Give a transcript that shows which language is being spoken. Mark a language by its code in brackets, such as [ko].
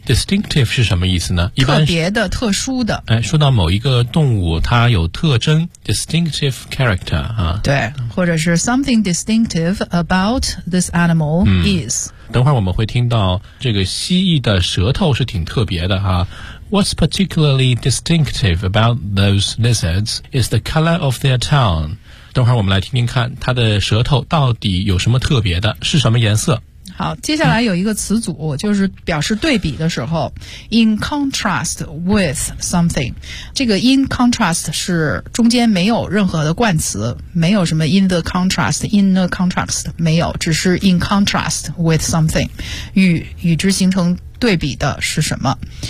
[zh] ，distinctive 是什么意思呢？一般特别的、特殊的。哎，说到某一个动物，它有特征 ， [en] distinctive character [zh] 啊。对，或者是 [en] something distinctive about this animal is。 [zh] 等会儿我们会听到这个蜥蜴的舌头是挺特别的哈。 [en] What's particularly distinctive about those lizards is the color of their tongue。 [zh] 等会儿我们来听听看，它的舌头到底有什么特别的？是什么颜色？好，接下来有一个词组，就是表示对比的时候 [en] in contrast with something， [zh] 这个 in contrast 是中间没有任何的冠词，没有什么 [en] in the contrast in the contrast， [zh] 没有，只是 in contrast with something， 与之形成对比的是什么。